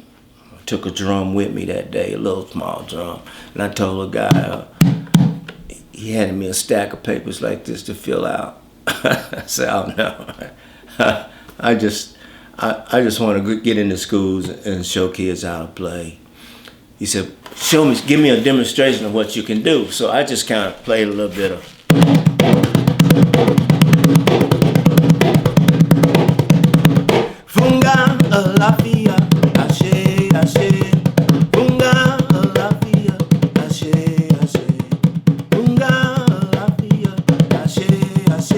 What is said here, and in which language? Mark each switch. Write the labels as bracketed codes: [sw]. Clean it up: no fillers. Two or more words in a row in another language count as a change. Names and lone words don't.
[en] I took a drum with me that day, a little small drum, and I told the guy, he handed me a stack of papers like this to fill out. I said, oh no, I just want to get into schools and show kids how to play. He said, give me a demonstration of what you can do. So I just kind of played a little bit of. [yo] Funga la fia, ashe, ashe. Funga la fia, ashe, ashe. Funga la fia, ashe, ashe.